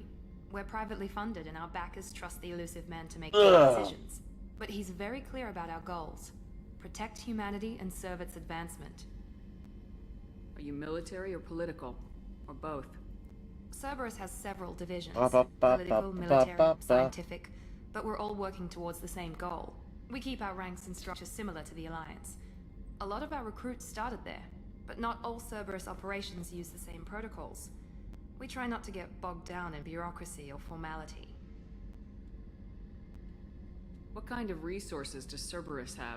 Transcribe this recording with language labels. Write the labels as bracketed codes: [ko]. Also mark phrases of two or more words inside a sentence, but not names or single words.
[en] We're privately funded and our backers trust the elusive man to make Ugh. good decisions. But he's very clear about our goals. Protect humanity and serve its advancement. Are you military or political? Or both? Cerberus has several divisions. Ba, ba, ba, Political, ba, military, ba, ba. scientific. But we're all working towards the same goal. We keep our ranks and structure similar to the Alliance. A lot of our recruits started there, but not all Cerberus operations use the same protocols. We try not to get bogged down in bureaucracy or formality. What kind of resources does Cerberus have?